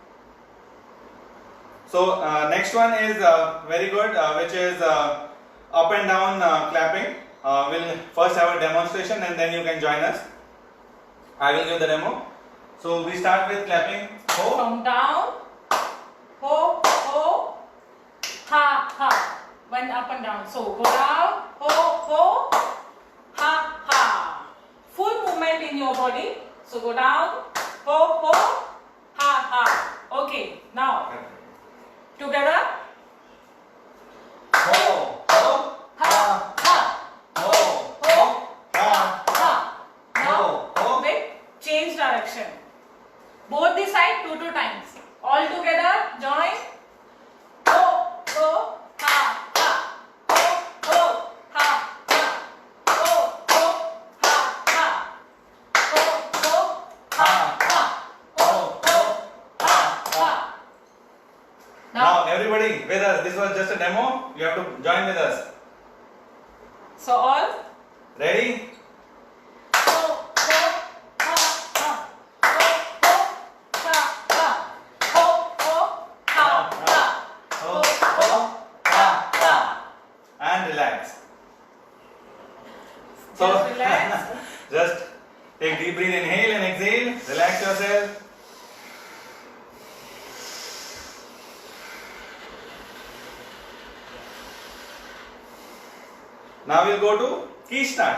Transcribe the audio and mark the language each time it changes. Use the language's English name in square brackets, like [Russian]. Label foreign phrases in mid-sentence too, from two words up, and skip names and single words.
[English] So next one is very good, which is up and down clapping. We'll first have a demonstration and then you can join us. I will give the demo. So we start with clapping. Ho. from down, ho, ho, ha, ha. One up and down. So go down, ho, ho, ha, ha. Full movement in your body. So go down, ho, ho, ha, ha. Okay, now together. Ho, ho, Ha, ha, ho, ho, ha, ha. Now ho. with change direction. Both the side 2 times. All together, join. Ho, ho, ha, ha. Ho, ho, ha, ha. Ho, ho, ha, ha. Ho, ho, ha, ha. Ho, ho, ha, ha. Now everybody with us. This was just a demo. You have to join with us. So all. Ready? Ho, ho, ha, ha. Ho, ho, ha, ha. Ho, ho, ha, ha. Ho, ho, ha, ha. And relax. So Just relax. just take deep breath, inhale and exhale. Relax yourself. Now we'll go to key start.